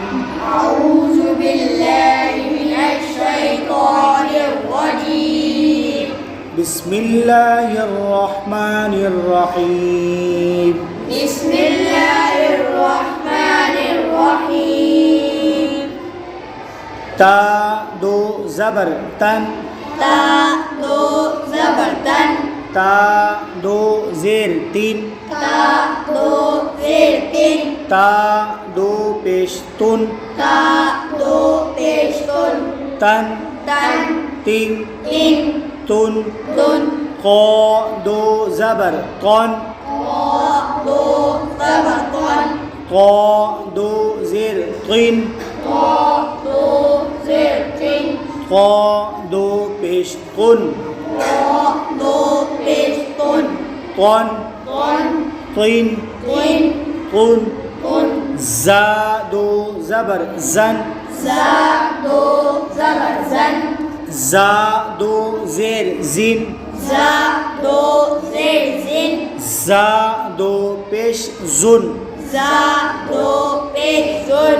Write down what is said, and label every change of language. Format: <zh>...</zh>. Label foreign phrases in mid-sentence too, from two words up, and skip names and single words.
<ar>أعوذ بالله من الشيطان الرجيم بسم الله الرحمن الرحيم بسم الله الرحمن الرحيم</ar> <ur>تا دو زبر تن تا دو زبر تن تا دو زیر تین تا دو زیر تین تا دو پیش تن تا دو پیش تن تن تن تین تین تن تن قا دو زبر قان قا دو زبر قن قا دو زیر قین قا دو زیر تین قا دو پیش قن قا دو پیش تن قان قن قین قین قن قن زا دو زبر زن زا دو زبر زن زا دو زیر زین زا دو زیر زین زا دو پیش زن زا دو پیش زن</ur>